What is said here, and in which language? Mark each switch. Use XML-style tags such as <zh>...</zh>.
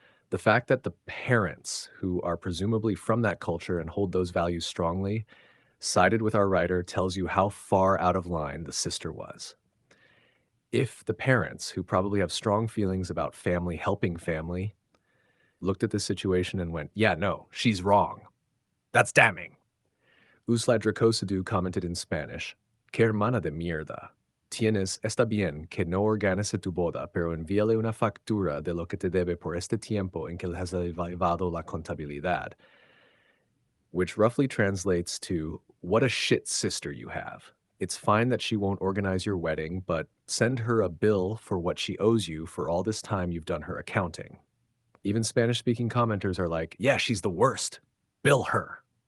<en>The fact that the parents, who are presumably from that culture and hold those values strongly, sided with our writer tells you how far out of line the sister was. If the parents, who probably have strong feelings about family helping family, looked at this situation and went, yeah, no, she's wrong, that's damning. Usla Dracosidou commented in Spanish,</en> <es>Que hermana de mierda. Tienes, está bien que no organice tu boda, pero envíale una factura de lo que te debe por este tiempo en que le has llevado la contabilidad.</es> <en>Which roughly translates to, what a shit sister you have. It's fine that she won't organize your wedding, but send her a bill for what she owes you for all this time you've done her accounting. Even Spanish-speaking commenters are like, yeah, she's the worst. Bill her.</en>